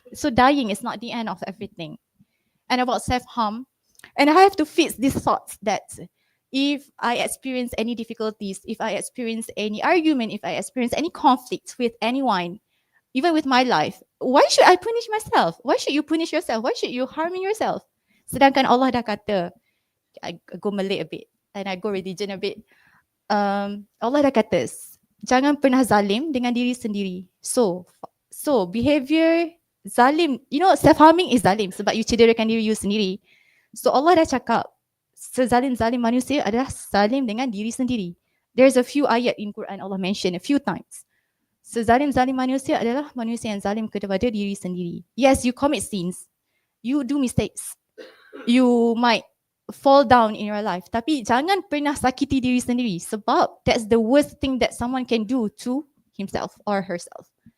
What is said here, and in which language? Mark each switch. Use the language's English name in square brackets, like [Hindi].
[English] So dying is not the end of everything. And about self-harm, and I have to fix these thoughts that if I experience any difficulties, if I experience any argument, if I experience any conflict with anyone, even with my life, why should I punish myself? Why should you punish yourself? Why should you harming yourself? [Malay] Sedangkan Allah dah kata, [English] I go Malay a bit and I go religion a bit. [Malay] Allah dah kata, jangan pernah zalim dengan diri sendiri. [English] So behavior zalim, you know, self-harming is zalim [Malay] sebab you cederakan diri you sendiri. So Allah dah cakap, sezalim-zalim manusia adalah zalim dengan diri sendiri. [English] There's a few ayat in Quran Allah mention a few times. [Malay] Sezalim-zalim manusia adalah manusia yang zalim kepada diri sendiri. [English] Yes, you commit sins. You do mistakes. You might fall down in your life. [Malay] Tapi jangan pernah sakiti diri sendiri sebab [English] that's the worst thing that someone can do to himself or herself.